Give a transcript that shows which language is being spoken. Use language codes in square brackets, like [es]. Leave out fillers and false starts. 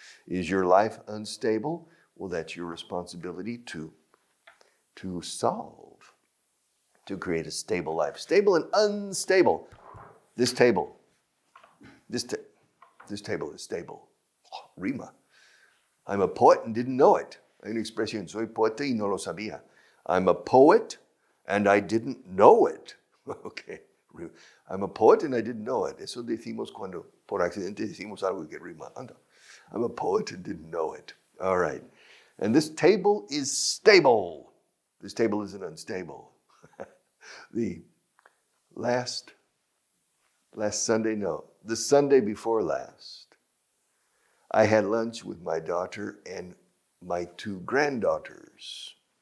[en] Is your life unstable? Well, that's your responsibility to solve, to create a stable life. Stable and unstable. This table is stable. Oh, rima. I'm a poet and didn't know it. [es] Hay una expresión, soy poeta y no lo sabía. [en] I'm a poet and I didn't know it. Okay. I'm a poet and I didn't know it. [es] Eso decimos cuando por accidente decimos algo que rima. Anda. [en] I'm a poet and didn't know it. All right. And this table is stable. This table isn't unstable. The last Sunday, no, the Sunday before last, I had lunch with my daughter and my 2 granddaughters.